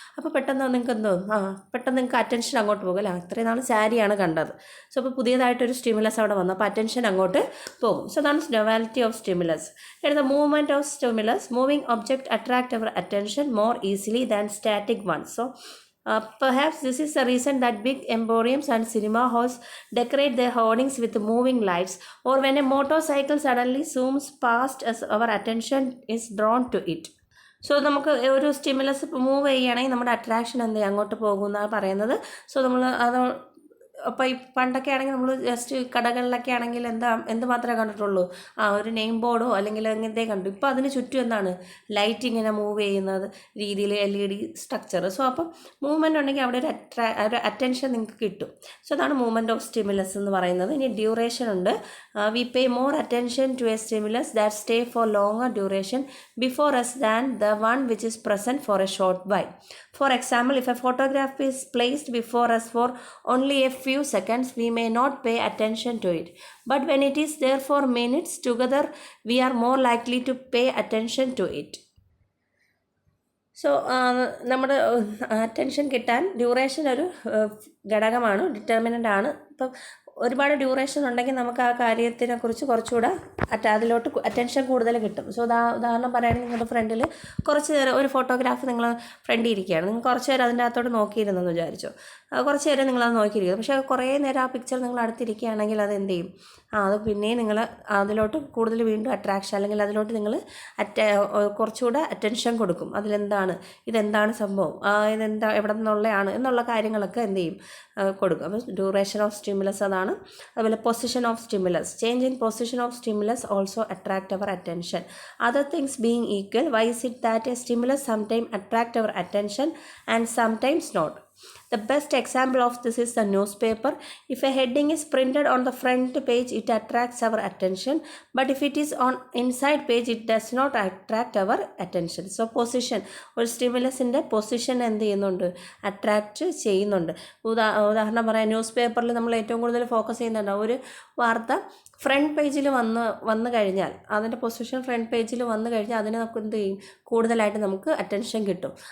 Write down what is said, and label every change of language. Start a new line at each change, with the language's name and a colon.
Malayalam: അപ്പോൾ പെട്ടെന്ന് നിങ്ങൾക്ക് എന്തോ പെട്ടെന്ന് നിങ്ങൾക്ക് അറ്റൻഷൻ അങ്ങോട്ട് പോകും അല്ലേ, അത്രയും നാൾ സാരിയാണ് കണ്ടത്. സോ അപ്പോൾ പുതിയതായിട്ടൊരു സ്റ്റിമുലസ് അവിടെ വന്നു, അപ്പോൾ അറ്റൻഷൻ അങ്ങോട്ട് പോകും. സോ അതാണ്
English: Novelty of stimulus. The movement of stimulus, moving object attract our attention more easily than static one. So perhaps this is the reason that big emporiums and cinema halls decorate their hoardings with moving lights, or when a motorcycle suddenly zooms past us, our attention is drawn to it.
Malayalam: So നമുക്ക് ഒരു stimulus move ചെയ്യുകയാണെങ്കിൽ നമ്മുടെ attraction എന്ത് ചെയ്യും, അങ്ങോട്ട് പോകുമെന്നാണ് പറയുന്നത്. So നമ്മൾ അത് അപ്പോൾ ഈ പണ്ടൊക്കെ ആണെങ്കിൽ നമ്മൾ ജസ്റ്റ് കടകളിലൊക്കെ ആണെങ്കിൽ എന്ത് മാത്രമേ കണ്ടിട്ടുള്ളൂ, ഒരു നെയിം ബോർഡോ അല്ലെങ്കിൽ അങ്ങനത്തെ കണ്ടു. ഇപ്പോൾ അതിന് ചുറ്റും എന്താണ്, ലൈറ്റ് ഇങ്ങനെ മൂവ് ചെയ്യുന്നത് രീതിയിൽ LED സ്ട്രക്ചർ. സോ അപ്പം മൂവ്മെൻറ്റ് ഉണ്ടെങ്കിൽ അവിടെ ഒരു അറ്റൻഷൻ നിങ്ങൾക്ക് കിട്ടും.
English: so അതാണ് movement of stimulus
Malayalam: എന്ന് പറയുന്നത്. ഇനി
English: Duration ഉണ്ട്. We pay more attention to a stimulus that stay for longer duration before us than the one which is present for a short while. For example, if a photograph is placed before us for only a few seconds, we may not pay attention to it. But when it is there for minutes together, we are more likely to pay attention to it.
Malayalam: So നമ്മുടെ attention കിട്ടാൻ duration ഒരു ഘടകമാണ്, determinant ആണ്. ഇപ്പം ഒരുപാട് duration ഉണ്ടെങ്കിൽ നമുക്ക് ആ കാര്യത്തിനെക്കുറിച്ച് കുറച്ചുകൂടെ അതിലോട്ട് അറ്റൻഷൻ കൂടുതൽ കിട്ടും. സോ ഉദാഹരണം പറയുകയാണെങ്കിൽ നിങ്ങളുടെ ഫ്രണ്ടിൽ കുറച്ച് നേരം ഒരു ഫോട്ടോഗ്രാഫ് നിങ്ങൾ ഫ്രണ്ടിൽ ഇരിക്കുകയാണ്, നിങ്ങൾ കുറച്ച് നേരം അതിൻ്റെ അകത്തോട്ട് നോക്കിയിരുന്നെന്ന് വിചാരിച്ചോ. കുറച്ച് നേരം നിങ്ങളത് നോക്കിയിരിക്കും. പക്ഷേ കുറേ നേരം ആ പിക്ചർ നിങ്ങൾ അടുത്തിരിക്കുകയാണെങ്കിൽ അത് എന്ത് ചെയ്യും, അത് പിന്നെയും നിങ്ങൾ അതിലോട്ട് കൂടുതൽ വീണ്ടും അട്രാക്ഷൻ, അല്ലെങ്കിൽ അതിലോട്ട് നിങ്ങൾ കുറച്ചുകൂടെ അറ്റൻഷൻ കൊടുക്കും. ഇതെന്താണ് സംഭവം, ഇതെന്താ എവിടെ നിന്നുള്ളതാണ് എന്നുള്ള കാര്യങ്ങളൊക്കെ എന്ത് ചെയ്യും, കൊടുക്കും.
English: അപ്പോൾ duration of stimulus
Malayalam: അതാണ്. അതുപോലെ
English: Position of stimulus, change in position of stimulus also attract our attention. Other things being equal, why is it that a stimulus sometimes attract our attention and sometimes not? The best example of this is the newspaper. If a heading is printed on the front page, it attracts our attention, but if it is on inside page, it does not attract our attention.
Malayalam: So position, ഒരു സ്റ്റിമുലസിൻ്റെ position എന്ത് ചെയ്യുന്നുണ്ട്, attract ചെയ്യുന്നുണ്ട്. ഉദാഹരണം പറയാം, news പേപ്പറിൽ നമ്മൾ ഏറ്റവും കൂടുതൽ ഫോക്കസ് ചെയ്യുന്നുണ്ട് ഒരു വാർത്ത ഫ്രണ്ട് പേജിൽ വന്നു കഴിഞ്ഞാൽ, അതിൻ്റെ പൊസിഷൻ ഫ്രണ്ട് പേജിൽ വന്നു കഴിഞ്ഞാൽ അതിന് നമുക്ക് എന്ത് ചെയ്യും, കൂടുതലായിട്ട് നമുക്ക് അറ്റൻഷൻ കിട്ടും.